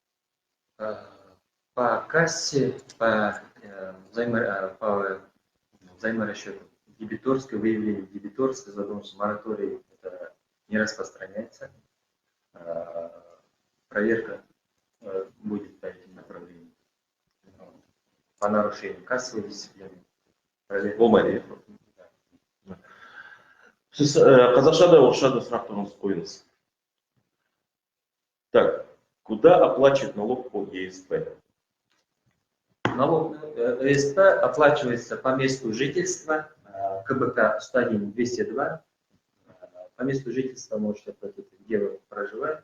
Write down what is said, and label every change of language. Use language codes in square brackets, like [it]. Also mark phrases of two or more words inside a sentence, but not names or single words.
[ru] По кассе, по взаиморасчету дебиторской, выявление дебиторской задумчивости, мораторий это не распространяется. Проверка будет по этим направлениям. По нарушению кассовой дисциплины. [kk] Қазақша орысша да сұрақтарыңыз қойыңыз. [ru] Так, куда оплачивать налог по ЕСП? Налог ЕСП оплачивается по месту жительства, КБК 101-202. По месту жительства можете оплатить, где вы проживаете.